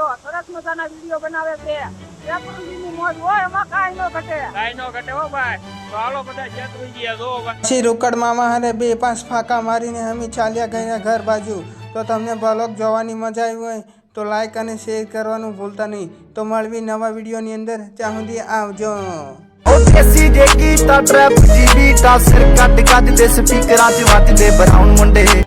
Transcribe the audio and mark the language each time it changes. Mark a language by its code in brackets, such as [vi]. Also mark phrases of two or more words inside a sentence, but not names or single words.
[gu] સરસ મજાના વિડીયો બનાવે છે. શેત્રુંજીની મોજ હોય એમાં કાંઈ ન ઘટે. કાંઈ ન ઘટે હો ભાઈ. તો હાલો બધા શેત્રુંજી જો ભાઈ. પછી રોકડ મામા હારે 2-5 ફાંકા મારીને અમે ચાલ્યા ગયા ઘર બાજુ. તો તમને બ્લોગ જોવાની મજા આવી હોય તો લાઈક અને શેર કરવાનું ભૂલતા નહીં. તો મળવી નવા વિડીયોની અંદર. ત્યાં સુધી આવજો. [pa] ਦੇਸੀ ਜੇ ਕੀਤਾ ਟਰੈਪ ਜੀ ਬੀਟਾ ਸਿਰ ਕੱਟ ਕੱਟ ਦੇ ਸਪੀਕਰਾਂ 'ਚ ਵੱਜਦੇ ਬਰਾਊਨ ਮੁੰਡੇ